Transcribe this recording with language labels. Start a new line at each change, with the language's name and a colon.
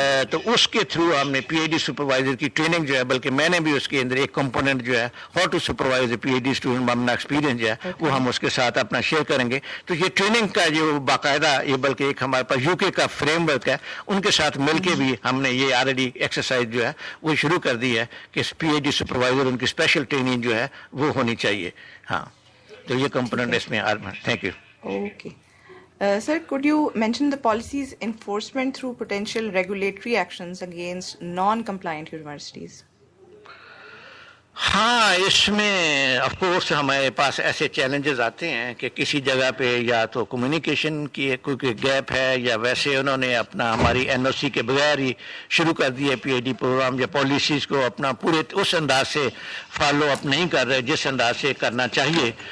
Urdu: تو اس کے تھرو ہم نے پی ایچ ڈی سپروائزر کی ٹریننگ جو ہے, بلکہ میں نے بھی اس کے اندر ایک کمپوننٹ جو ہے how to supervise P H D student اپنا ایکسپیرینس جو ہے وہ ہم اس کے ساتھ اپنا شیئر کریں گے. تو یہ ٹریننگ کا جو باقاعدہ یہ بلکہ ایک ہمارے پاس یو کے کا فریم ورک ہے, ان کے ساتھ مل کے بھی ہم نے یہ آلریڈی ایکسرسائز جو ہے وہ شروع کر دی ہے کہ پی ایچ ڈی سپروائزر ان کی اسپیشل ٹریننگ جو ہے وہ ہونی چاہیے. ہاں تو یہ کمپوننٹ اس میں thank you.
English: Okay sir, could you mention the policy's enforcement through potential regulatory actions against non-compliant universities?
Urdu: ہاں اس میں آف کورس ہمارے پاس ایسے چیلنجز آتے ہیں کہ کسی جگہ پہ یا تو کمیونیکیشن کی کوئی گیپ ہے, یا ویسے انہوں نے اپنا ہماری این او سی کے بغیر ہی شروع کر دیے پی ایچ ڈی پروگرام, یا پالیسیز کو اپنا پورے اس انداز سے فالو اپ نہیں کر رہے جس انداز سے کرنا چاہیے.